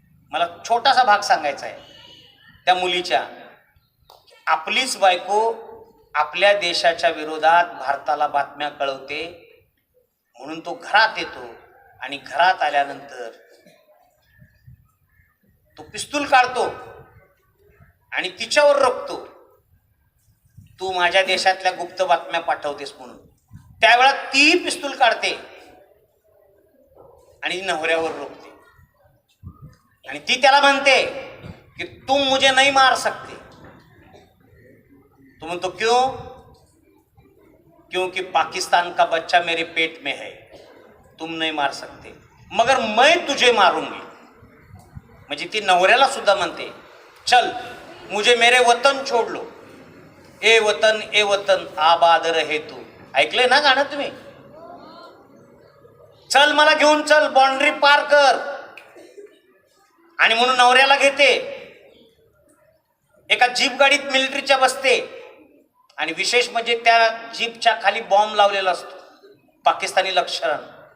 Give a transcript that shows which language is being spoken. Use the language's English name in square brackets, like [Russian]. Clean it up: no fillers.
[Marathi] मला छोटासा भाग सांगायचा आहे त्या मुलीच्या. आपलीच बायको आपल्या देशाच्या विरोधात भारताला बातम्या कळवते म्हणून तो घरात येतो आणि घरात आल्यानंतर तो पिस्तूल काढतो आणि तिच्यावर रोखतो, तू माझ्या देशातल्या गुप्त बातम्या पाठवतेस म्हणून. त्यावेळा ती पिस्तूल काढते आणि नवऱ्यावर रोखते आणि ती त्याला म्हणते कि [Hindi] तुम मुझे नहीं मार सकते. [Marathi] तो म्हणतो [Hindi] क्यों? क्योंकि पाकिस्तान का बच्चा मेरे पेट में है, तुम नहीं मार सकते, मगर मैं तुझे मारूंगी. [Marathi] म्हणजे ती नवऱ्याला सुद्धा म्हणते, [Hindi] चल मुझे मेरे वतन छोड़ लो, ए वतन आबाद रहे तू. [Marathi] ऐकलंय ना गाणं तुम्ही? चल मला घेऊन चल, बाउंड्री पार कर. आणि म्हणून नवऱ्याला घेते, एका जीप गाडीत मिलिटरीच्या बसते आणि विशेष म्हणजे त्या जीपच्या खाली बॉम्ब लावलेला असतो पाकिस्तानी लष्करानं.